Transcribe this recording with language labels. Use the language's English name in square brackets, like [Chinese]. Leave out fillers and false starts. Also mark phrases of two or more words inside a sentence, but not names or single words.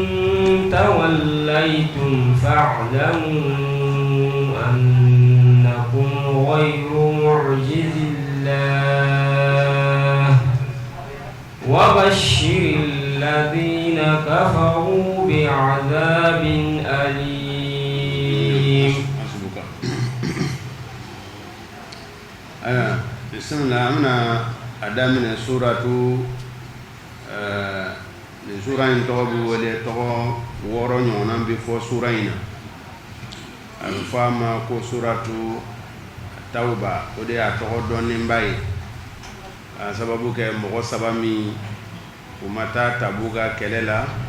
[Arabic] توليتم فاعلموا أنكم غير معجز الله وبشر الذين كفروا بعذاب أليم. بسم الله. أمنا أدامنا [Bambara] سورة sura in tɔgɔ bɛ wele tɔgɔ 6 ɲɔgɔnna bɛ fɔ sura in na. A bɛ fɔ a ma ko suratu Tawba, o de y'a tɔgɔ dɔnnenba ye. A sababu kɛ mɔgɔ 3 min u ma taa Tabuka kɛlɛ la.